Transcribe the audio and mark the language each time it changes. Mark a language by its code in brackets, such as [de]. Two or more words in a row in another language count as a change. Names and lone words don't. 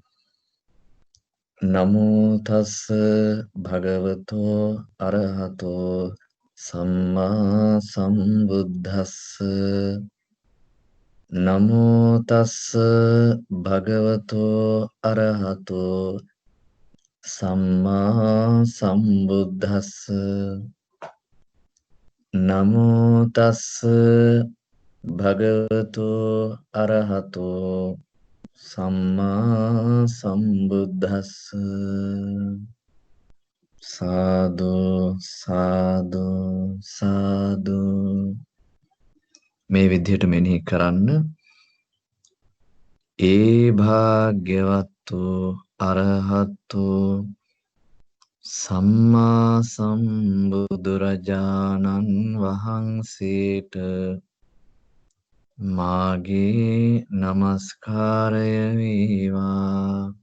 [pi] නමෝ තස් භගවතෝ අරහතෝ සම්මා සම්බුද්දස්ස. නමෝ තස් භගවතෝ අරහතෝ සම්මා සම්බුද්දස්ස. නමෝ තස් භගවතෝ අරහතෝ සම්මා සම්බුද්දස්ස. සාදු සාදු සාදු. [si] මේ විදිහට මෙනෙහි කරන්න. ඒ භාග්‍යවත්තු අරහත්තු සම්මා සම්බුදුරජාණන් වහන්සේට මාගේ නමස්කාරය වේවා.